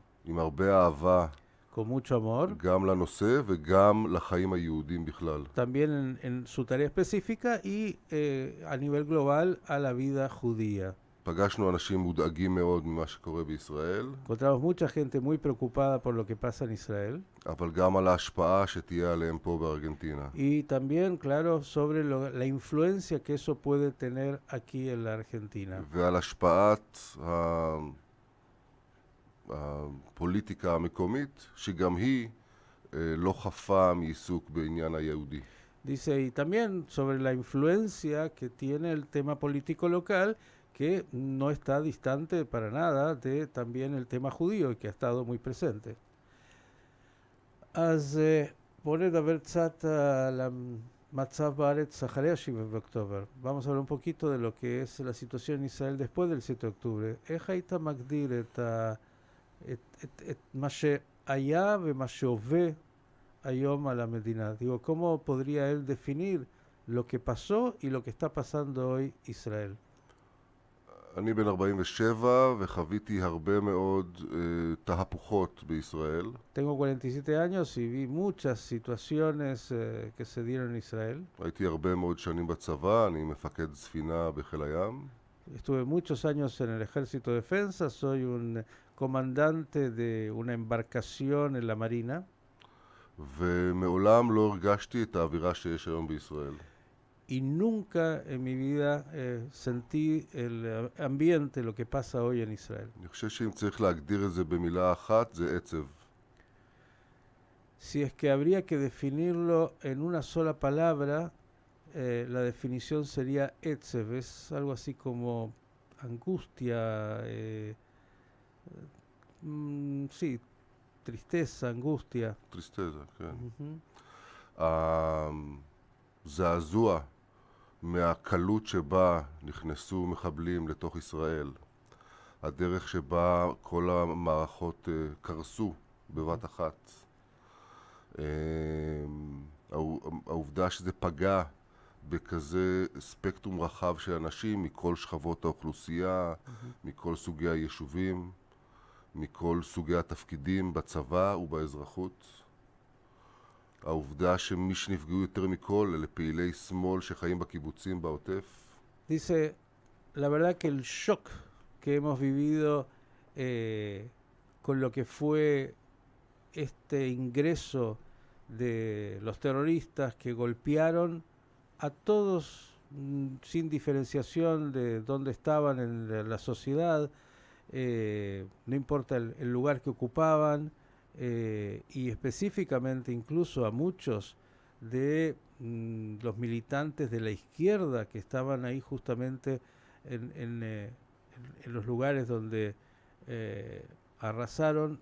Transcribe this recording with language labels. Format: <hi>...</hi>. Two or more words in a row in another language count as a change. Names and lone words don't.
<he>עם הרבה אהבה</he> <es>con mucho amor,</es> <he>גם לנושא וגם לחיים היהודים בכלל.</he> <es>también en su tarea específica y a nivel global a la vida judía.</es> <he>פגשנו אנשים מודאגים מאוד ממה שקורה בישראל,</he> <es>Encontramos mucha gente muy preocupada por lo que pasa en Israel</es> <he>אבל גם על ההשפעה שתהיה עליהם פה בארגנטינה.</he> <es>y también, claro, sobre la influencia que eso puede tener aquí en la Argentina.</es> <he>ועל השפעת הפוליטיקה המקומית, שגם היא לא חפה מעיסוק בעניין היהודי.</he> <es>Dice, y también sobre la influencia que tiene el tema político local, que no está distante para nada de también el tema judío y que ha estado muy presente.</es> <he>אז בואו נדבר קצת על המצב בארץ אחרי ה-7 באוקטובר.</he> <es>Vamos a hablar un poquito de lo que es la situación en Israel después del 7 de octubre.</es> <he>איך היית מגדיר את מה שהיה ומה שהווה היום על המדינה?</he> <es>Digo, ¿cómo podría él definir lo que pasó y lo que está pasando hoy Israel.</es> <he>אני בן 47 וחוויתי הרבה מאוד תהפוכות בישראל.</he> <es>Tengo 47 años y vi muchas situaciones que se dieron en Israel.</es> <he>הייתי הרבה מאוד שנים בצבא, אני מפקד ספינה בחיל הים.</he> <es>Estuve muchos años en el Ejército de Defensa, soy un comandante de una embarcación en la Marina.</es> <he>ומעולם לא הרגשתי את האווירה שיש היום בישראל.</he> <es>Y nunca en mi vida sentí el ambiente, lo que pasa hoy en Israel.</es> <he>אני חושב שאם צריך להגדיר את זה במילה אחת, זה עצב.</he> <es>Si es que habría que definirlo en una sola palabra, la definición sería etzev, es algo así como angustia, sí, tristeza, angustia.</es> <he>טריסטזה, כן. Ujú. הזעזוע מהקלות שבה נכנסו מחבלים לתוך ישראל, הדרך שבה כל המערכות קרסו בבת אחת, העובדה שזה פגע בכזה ספקטרום רחב של אנשים מכל שכבות האוכלוסייה, מכל סוגי היישובים, מכל סוגי התפקידים בצבא ובאזרחות. העובדה שמי שנפגעו יותר מכל אלה פעילי שמאל שחיים בקיבוצים בעוטף.</he> <es>Dice, la verdad que el shock que hemos vivido con lo que fue este ingreso de los terroristas que golpearon a todos sin diferenciación de dónde estaban en la sociedad, no importa el lugar que ocupaban, y específicamente incluso a muchos de los militantes de la izquierda que estaban ahí justamente en los lugares donde arrasaron.</es>